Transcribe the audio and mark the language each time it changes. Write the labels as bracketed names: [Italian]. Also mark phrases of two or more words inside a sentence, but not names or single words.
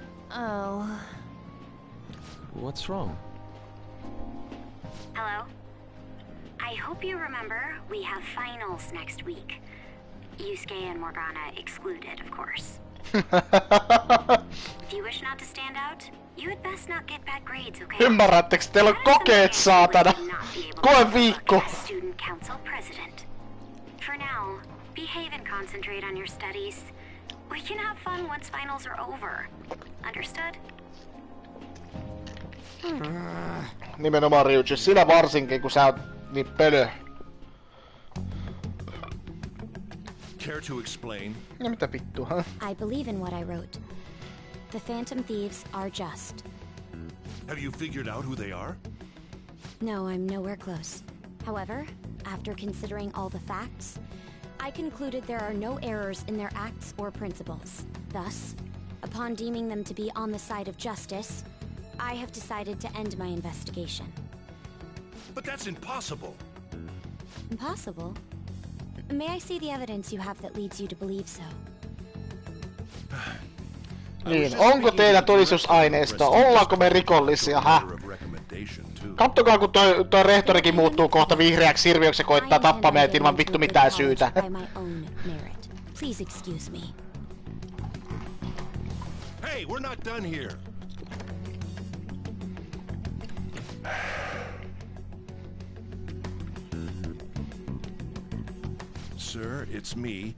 [English] What's wrong? Hello? I hope you remember we have finals next week. Yusuke and Morgana excluded, of course. If you wish not to stand out, you had best not get bad grades, okay? [Finnish] Ymmärrättekö? Teillä on kokeet, saatana. Koe viikko. [English] Student council president. For now, behave and concentrate on your studies. We can have fun once finals are over. Understood? [Finnish] Nimenomaan Ryuji, sinä varsinkin, kun sä oot niin pölö. [English] Care to explain? [Finnish] Ja mitä vittua, [English] huh? I believe in what I wrote. The Phantom Thieves are just. Have you figured out who they are? No, I'm nowhere close. However, after considering all the facts, I concluded there are no errors in their acts or principles. Thus, upon deeming them to be on the side of justice, I have decided to end my investigation. But that's impossible. Impossible? May I see the evidence you have that leads you to believe so? [Finnish] Niin, onko teillä todistusaineistoa? Ollaanko me rikollisia, häh? Kattokaa, kun toi rehtorikin muuttuu kohta vihreäksi hirviöksi ja koittaa tappaa meidät ilman vittu mitään syytä. [English] Please excuse me. Hey, we're not done here. Sir, it's me.